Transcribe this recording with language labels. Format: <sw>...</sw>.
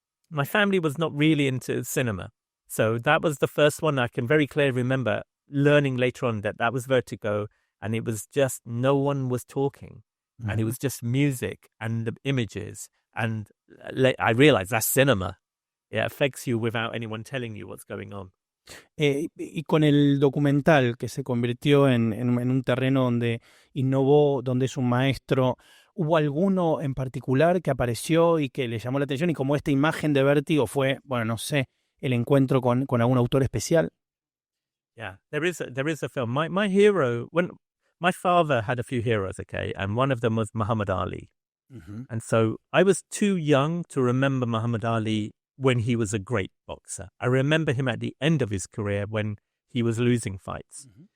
<en>My family was not really into cinema. So that was the first one I can very clearly remember learning later on that was Vertigo. And it was just, no one was talking. And it was just music and the images. And I realized that's cinema. It affects you without anyone telling you what's going on.</en> <es>Y con el documental que se convirtió en un terreno donde innovó, donde es un maestro, ¿hubo alguno en particular que apareció y que le llamó la atención? Y como esta imagen de Vértigo fue, bueno, no sé, el encuentro con algún autor especial.</es> <en>Yeah, there is a film. My hero, when my father had a few heroes, okay, and one of them was Muhammad Ali. And so I was too young to remember Muhammad Ali when he was a great boxer. I remember him at the end of his career when he was losing fights.</en>